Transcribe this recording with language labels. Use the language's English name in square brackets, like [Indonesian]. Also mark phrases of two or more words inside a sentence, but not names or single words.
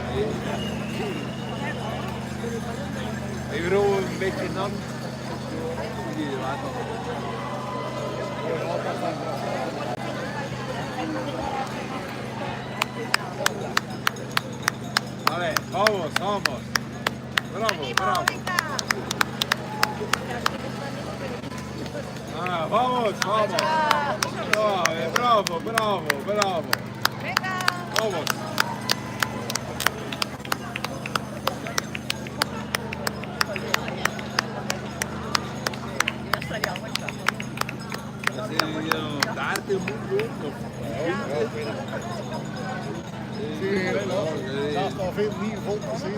[Dutch] Ik wil een beetje nat. Allee, [Spanish] vamos, vamos. Bravo, bravo. Ah, vamos, vamos. Bravo, bravo, bravo. Vamos. [Dutch] Daar te moeten of daar is al veel meer volk gezien.